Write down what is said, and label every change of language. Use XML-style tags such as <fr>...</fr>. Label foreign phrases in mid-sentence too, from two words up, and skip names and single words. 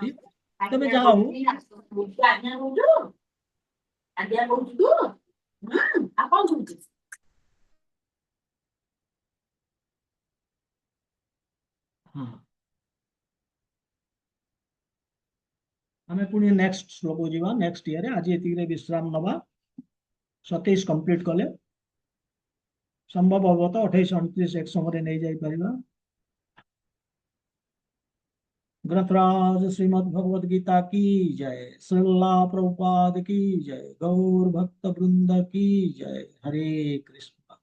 <or>ତେବେ ଯାହା ହଉ, ହଁ, ଆମେ ପୁଣି ନେକ୍ସଟ ଶ୍ଲୋକ ଯିବା ନେକ୍ସଟ ଇୟରେ। ଆଜି ଏତିକିରେ ବିଶ୍ରାମ ନବା। 27 କମ୍ପ୍ଲିଟ କଲେ। ସମ୍ଭବ ହବ ତ 28 29 ଏକ ସମୟରେ ନେଇଯାଇପାରିବା।</or> <hi>ग्रंथराज श्रीमद् भगवद गीता की जय, श्रीला प्रभुपाद की जय, गौर भक्त वृंद की जय। हरे कृष्ण।</hi>